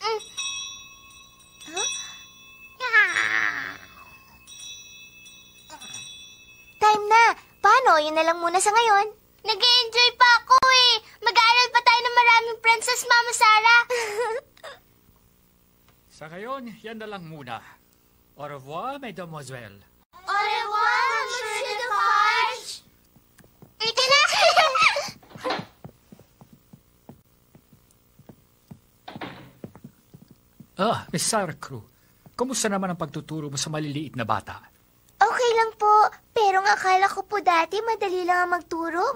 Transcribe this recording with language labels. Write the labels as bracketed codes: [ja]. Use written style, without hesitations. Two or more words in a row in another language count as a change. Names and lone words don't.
[tl] Huh? Time na. Paano? Yun na lang muna sa ngayon. Nag-enjoy pa ako eh. Mag-aaral pa tayo ng maraming princess, Mama Sarah. Sa ngayon, yan na lang muna. [fr] Au revoir, mademoiselle. Au revoir, Monsieur Defarge. [tl] Ika na! Miss Sarah Crew, kumusta naman ang pagtuturo mo sa maliliit na bata? Okay lang po. Pero ang akala ko po dati madali lang ang magturo.